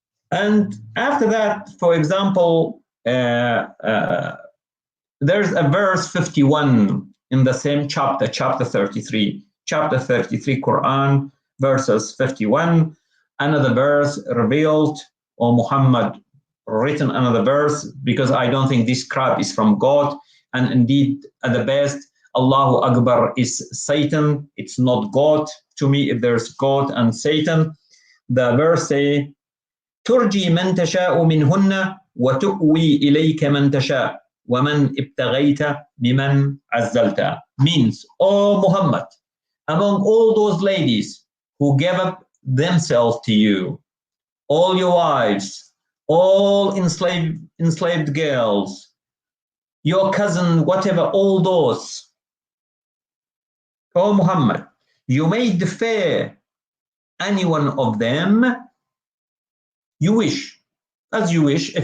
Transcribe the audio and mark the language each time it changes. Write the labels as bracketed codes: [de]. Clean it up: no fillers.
[en] And after that, for example, there's a verse 51 in the same chapter, chapter 33, Quran, verses 51. Another verse revealed, or Muhammad written another verse, because I don't think this crap is from God. And indeed, at the best, Allahu Akbar is Satan. It's not God. To me, if there's God and Satan, the verse say, [ar] ترجي من تشاء منهن وتؤوي إليك من تشاء ومن ابتغيت بمن عزلت. [en] Means, oh Muhammad, among all those ladies who gave up themselves to you, all your wives, all enslaved girls, your cousin, whatever, all those, oh Muhammad, you may defer any one of them you wish, as you wish.